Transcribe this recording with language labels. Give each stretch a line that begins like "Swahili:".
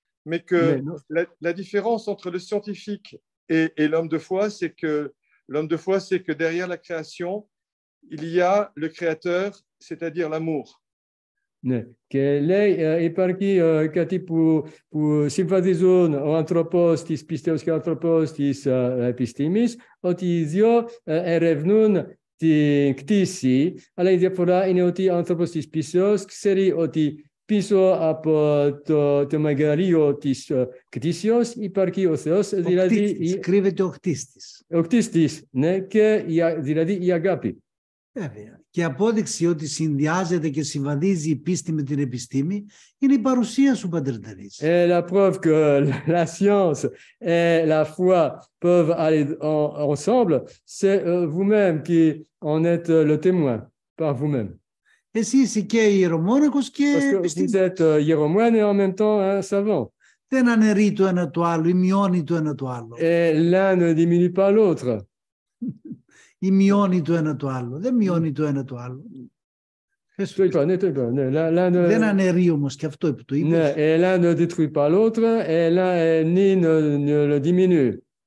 French: Mais que la différence entre le scientifique et l'homme de foi, c'est que derrière la création, il y a le créateur, c'est-à-dire l'amour.
Greek: Ναι. Και λέει υπάρχει κάτι που συμβαδίζουν ο άνθρωπος της πίστεως και ο άνθρωπος της επιστήμης, ότι οι δύο ερευνούν την κτήση, αλλά η διαφορά είναι ότι ο άνθρωπος της πίστεως ξέρει ότι πίσω από το μεγαλείο της κτήσεως υπάρχει ο Θεός, δηλαδή κρύβεται ο κτίστης. Ο κτίστης, ναι, και δηλαδή η αγάπη. Βέβαια. Και απόδειξη ότι συνδυάζεται και συμβαδίζει η πίστη με την επιστήμη είναι η παρουσία σου, Πατέρ Ντένις.
French: La preuve que la science et la foi peuvent aller ensemble, c'est vous-même qui en êtes le témoin, par vous-même.
Greek: Εσύ είσαι και ιερομόναχος και επιστήμης.
French: Vous êtes hiéromone et en même temps un savant.
Greek: Δεν αναιρεί το ένα το άλλο ή μειώνει το ένα το άλλο.
French: Et l'un ne diminue pas l'autre.
Greek: Ή μειώνει το ένα το άλλο. Δεν μειώνει το ένα το άλλο. Δεν αναιρεί όμως και αυτό που το είπες.
French: Et l'un ne détruit pas l'autre et l'un ni ne le diminue.